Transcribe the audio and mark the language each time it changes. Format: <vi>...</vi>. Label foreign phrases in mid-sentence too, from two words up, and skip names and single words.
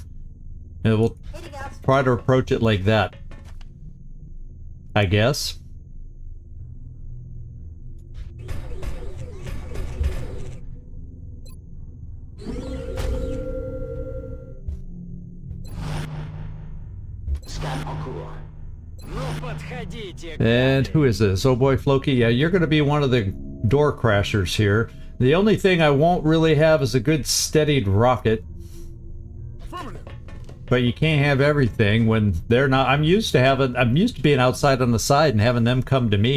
<en>And we'll try to approach it like that, I guess.</en> <fr>Scan en cours.</fr> <ru>Ну, подходите.</ru> <en>And who is this? Oh boy, Floki. Yeah, you're going to be one of the door crashers here. The only thing I won't really have is a good steadied rocket. Affirmative. But you can't have everything when they're not. I'm used to being outside on the side and having them come to me.</en>